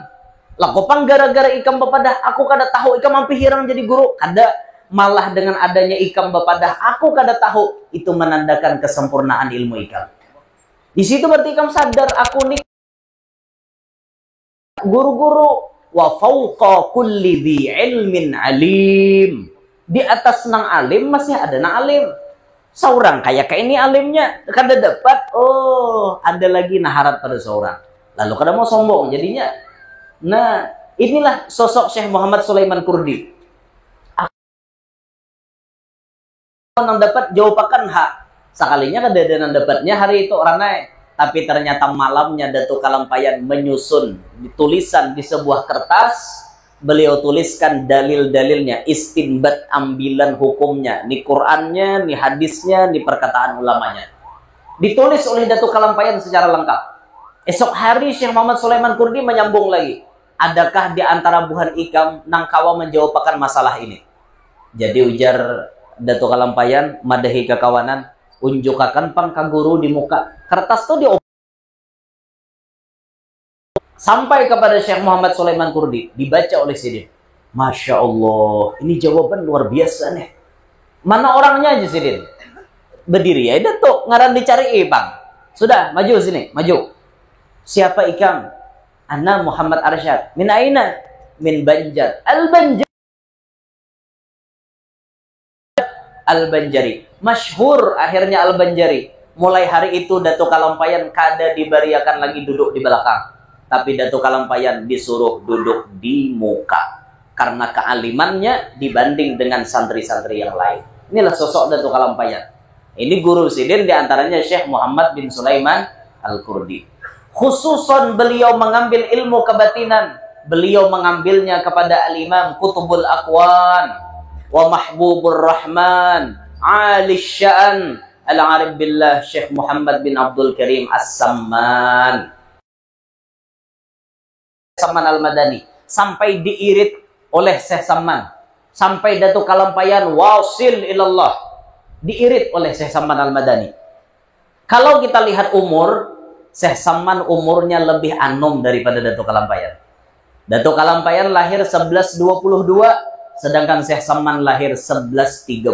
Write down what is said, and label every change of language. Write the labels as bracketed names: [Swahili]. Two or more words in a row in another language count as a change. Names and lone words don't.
[Banjar] Lah kopang gara-gara ikam bepadah, aku kada tahu, ikam mampi hirang jadi guru, kada. Malah dengan adanya ikam bepadah, aku kada tahu, itu menandakan kesempurnaan ilmu ikam. Di situ berarti ikam sadar, aku nih guru-guru. [Arabic] وفوق كل ذي علم عليم. [Banjar] Di atas nang alim masih ada nang alim. Seorang kayak ini alimnya kada dapat. Oh, ada lagi naharat pada seorang. Lalu kada mau sombong jadinya. Nah, inilah sosok Syekh Muhammad Sulaiman Qurdi. Nang dapat jawabakan hak. Sekalinya kada ada nang dapatnya hari itu orang naik. Tapi ternyata malamnya Datuk Kalampayan menyusun tulisan di sebuah kertas. Beliau tuliskan dalil-dalilnya, istinbat ambilan hukumnya. Ni Qur'annya, ni hadisnya, ni perkataan ulamanya. Ditulis oleh Datuk Kalampayan secara lengkap. Esok hari Syekh Muhammad Sulaiman Qurdi menyambung lagi. Adakah di antara buhan ikam nang kawa menjawabkan masalah ini? Jadi ujar Datuk Kalampayan, madahi kekawanan, unjukakan pang kaguru di muka. Kertas itu sampai kepada Syekh Muhammad Sulaiman Qurdi, dibaca oleh Sidin. [Arabic] ما شاء الله, [Banjar] ini jawaban luar biasa nih. Mana orangnya aja Sidin? Berdiri ya, Datuk, ngaran dicari bang. Sudah, maju sini, maju. Siapa ikam? [Arabic] أنا محمد أرشد. من أين؟ من بنجر. [Banjar] Al-Banjari. Masyhur akhirnya Al-Banjari. Mulai hari itu Datuk Kalampayan kada dibariakan lagi duduk di belakang. Tapi Datuk Kalampayan disuruh duduk di muka. [Indonesian] Karena kealimannya dibanding dengan santri-santri yang lain. [Banjar] Inilah sosok Datuk Kalampayan. Ini guru Sidin diantaranya Syekh Muhammad bin Sulaiman Al-Qurdi. Khususon beliau mengambil ilmu kebatinan beliau mengambilnya kepada Al-Imam Qutbul Aqwan wa Mahbubur Rahman Ali Sya'an Al-Arif Billah Syekh Muhammad bin Abdul Karim As-Samman. Samman Al-Madani sampai diirit oleh Syekh Samman, sampai Datuk Kalampayan [Arabic] واصل إلى الله, [Banjar] diirit oleh Syekh Samman Al-Madani. Kalau kita lihat umur, Syekh Samman umurnya lebih anum daripada Datuk Kalampayan. Datuk Kalampayan lahir 1122, sedangkan Syekh Samman lahir 1132.